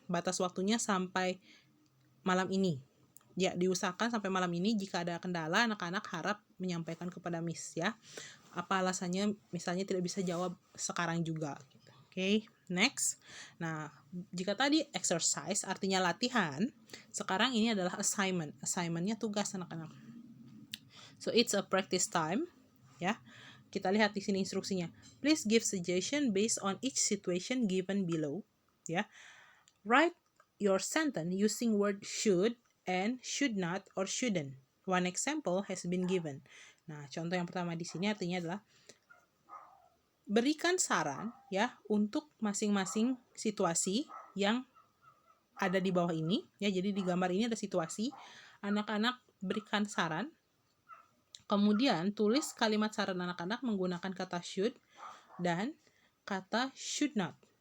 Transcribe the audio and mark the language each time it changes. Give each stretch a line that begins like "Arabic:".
Indonesian: Batas waktunya sampai malam ini. Ya, diusahakan sampai malam ini. Jika ada kendala, anak-anak harap menyampaikan kepada Miss ya. Apa alasannya misalnya tidak bisa jawab sekarang juga gitu. Oke. Next. Nah, jika tadi exercise artinya latihan, sekarang ini adalah assignment. Assignment-nya tugas anak-anak.
English: So it's a practice time, ya.
Indonesian: Kita lihat di sini instruksinya.
English: Please give suggestion based on each situation given below, ya. Write your sentence using word should and should not or shouldn't. One example has been given.
Indonesian: Nah, contoh yang pertama di sini artinya adalah berikan saran ya untuk masing-masing situasi yang ada di bawah ini ya. Jadi di gambar ini ada situasi, anak-anak berikan saran. Kemudian tulis kalimat saran anak-anak menggunakan kata should dan kata should not.